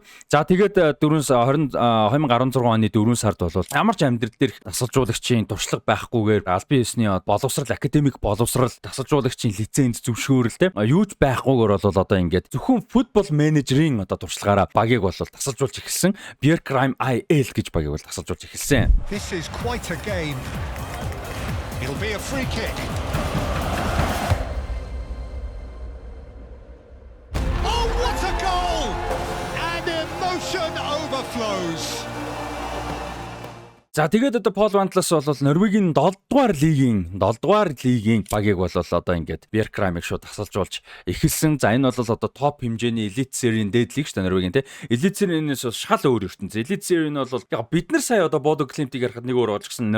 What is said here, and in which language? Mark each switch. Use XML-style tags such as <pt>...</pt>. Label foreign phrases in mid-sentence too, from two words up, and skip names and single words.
<mn>За тэгээд 2016 оны 4 сард бол ямар ч амьдрал дээр дасгалжуулагчийн туршлага байхгүйгээр албан ёсны боловсрал академик боловсрал дасгалжуулагчийн лиценз зөвшөөрөл тэ юу ч байхгүйгээр бол ингээд зөвхөн футбол менежерийн туршлагаараа багийг бол дасгалжуулж эхэлсэн. Bergheim IL гэж багийг бол дасгалжуулж эхэлсэн.</mn> <en>This is quite a game. It'll be a free kick. Oh, what a goal! And emotion overflows.</en> <mn>За тэгээд одоо Пол Вантлас бол Норвегийн 7 дугаар лигийн багийг бол одоо ингээд Бjerkreimыг шууд тасалж болж эхэлсэн. За энэ бол одоо топ хэмжээний элит серийн дээд лиг шүү дээ Норвегийн те. Элит серийнээс шал өөр ертөнц. Элит серийн бол яг бид нар сая одоо Бодо Глимтийг ярихад нэг өөр болж гисэн.</mn>